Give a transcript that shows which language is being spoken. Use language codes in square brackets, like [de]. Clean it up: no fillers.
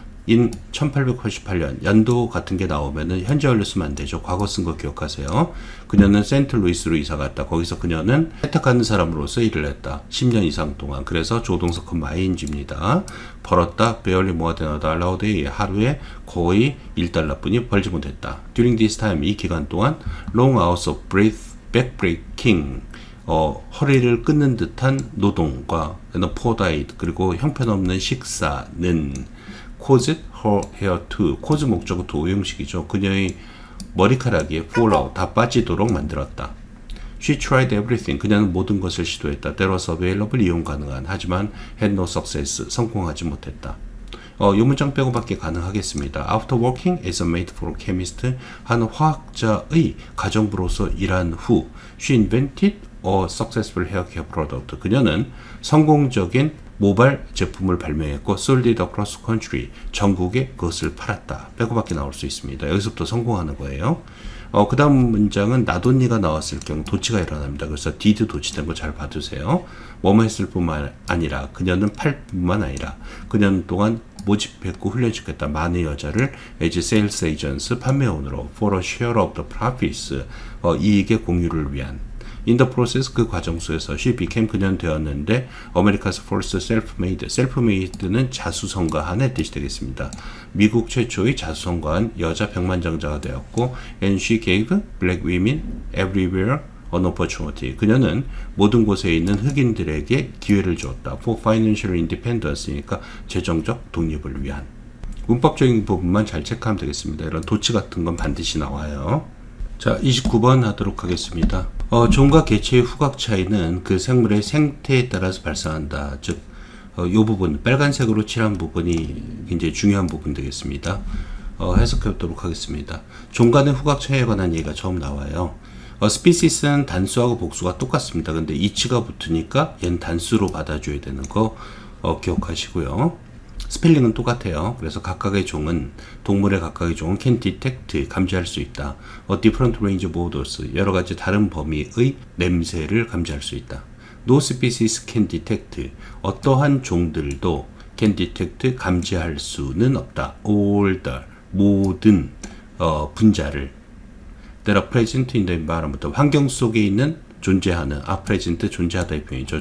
[ko] in 1888년 연도 같은 게 나오면은 현재 완료 쓰면 안 되죠. 과거 쓴 거 기억하세요. 그녀는 세인트루이스로 이사 갔다. 거기서 그녀는 혜택하는 사람으로서 일을 했다. 10년 이상 동안. 그래서 조동석 마인지입니다. [en] 벌었다. barely more than $1 a day. [ko] 하루에 거의 $1뿐이 벌지 못했다. [en] during this time, 이 기간 동안 long hours of backbreaking, 허리를 끊는 듯한 노동과 poor diet, 그리고 형편없는 식사는 caused her hair to, cause 목적어 to 오형식이죠. [ko] 그녀의 머리카락이 fall out, 다 빠지도록 만들었다. She tried everything, 그녀는 모든 것을 시도했다. [en] That was available, 이용 가능한. [ko] 하지만 had no success, 성공하지 못했다. 이 문장 빼고밖에 가능하겠습니다. [en] After working as a maid for a chemist, 한 화학자의 가정부로서 일한 후, she invented a successful hair care product. [ko] 그녀는 성공적인 모발 제품을 발명했고 sold it across country, 전국에 그것을 팔았다. 빼고밖에 나올 수 있습니다. 여기서부터 성공하는 거예요. 그 다음 문장은 나돈니가 나왔을 경우 도치가 일어납니다. 그래서 did 도치된 거 잘 봐두세요. 뭐뭐 했을 뿐만 아니라, 그녀는 팔 뿐만 아니라 그녀는 또한 모집했고 훈련시켰다. [en] 많은 여자를 as sales agents, 판매원으로 for a share of the profits, 이익의 공유를 위한. In the process, 그 과정 속에서 she became 그녀는 되었는데 America's first self-made. [ko] self-made는 자수성가한의 뜻이 되겠습니다. [en] 미국 최초의 자수성가한 여자 백만장자가 되었고 and she gave black women everywhere an opportunity. [ko] 그녀는 모든 곳에 있는 흑인들에게 기회를 주었다. For financial independence 니까 재정적 독립을 위한. 문법적인 부분만 잘 체크하면 되겠습니다. 이런 도치 같은 건 반드시 나와요. 자, 29번 하도록 하겠습니다. 종과 개체의 후각 차이는 그 생물의 생태에 따라서 발생한다. 즉, 이 부분, 빨간색으로 칠한 부분이 굉장히 중요한 부분 되겠습니다. 해석해 보도록 하겠습니다. 종 간의 후각 차이에 관한 얘기가 처음 나와요. 스피시스는 단수하고 복수가 똑같습니다. 근데 이치가 붙으니까 얘는 단수로 받아줘야 되는 거 기억하시고요. 스펠링은 똑같아요. 그래서 각각의 종은 동물의 각각의 종은 can detect 감지할 수 있다. A different range of odors 여러 가지 다른 범위의 냄새를 감지할 수 있다. [en] No species can detect 어떠한 종들도 can detect 감지할 수는 없다. All the 모든 분자를 that are present in the environment 환경 속에 있는 존재하는 are present 존재하다 이 표현이죠.